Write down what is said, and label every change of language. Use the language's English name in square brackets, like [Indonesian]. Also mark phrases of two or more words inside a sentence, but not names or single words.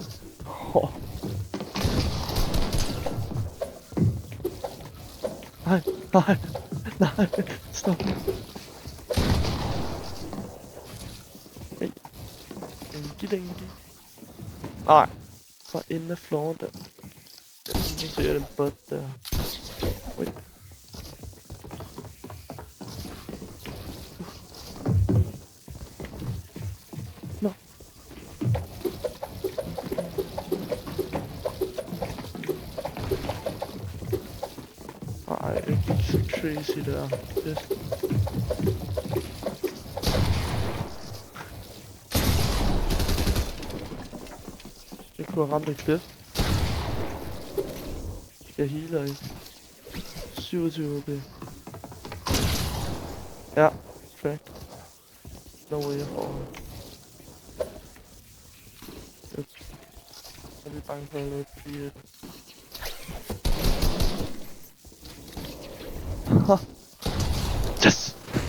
[Danish] Nej, stop. Hey. Engi. Nej, fra inden af floren der. Jeg ser den butt der. Wait. No. Ej, det gik så crazy der. Yes. Jeg kunne have ramt et klip. Jeg healer ikke. 27 OP. Ja, fact. [English] No way [Danish] jeg får ham. Jeg er lidt bange for at løbe i et. Yes!